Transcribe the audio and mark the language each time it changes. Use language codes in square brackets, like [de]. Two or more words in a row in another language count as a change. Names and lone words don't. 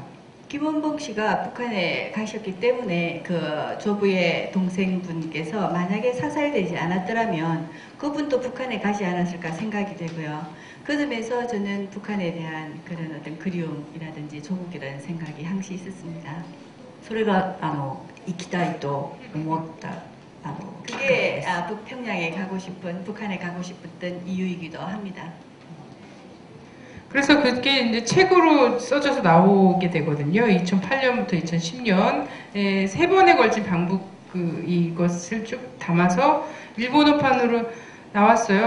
[ko] 김원봉 씨가 북한에 가셨기 때문에 그 조부의 동생분께서 만약에 사살되지 않았더라면 그분도 북한에 가지 않았을까 생각이 되고요. 그 점에서 저는 북한에 대한 그런 어떤 그리움이라든지 조국이라는 생각이 항시 있었습니다. [ja] それが行きたいと思った [ko] 그게 북평양에 가고 싶은 북한에 가고 싶었던 이유이기도 합니다. 그래서 그게 이제 책으로 써져서 나오게 되거든요. 2008년부터 2010년 세 번에 걸친 방북 이것을 쭉 담아서 일본어판으로 나왔어요.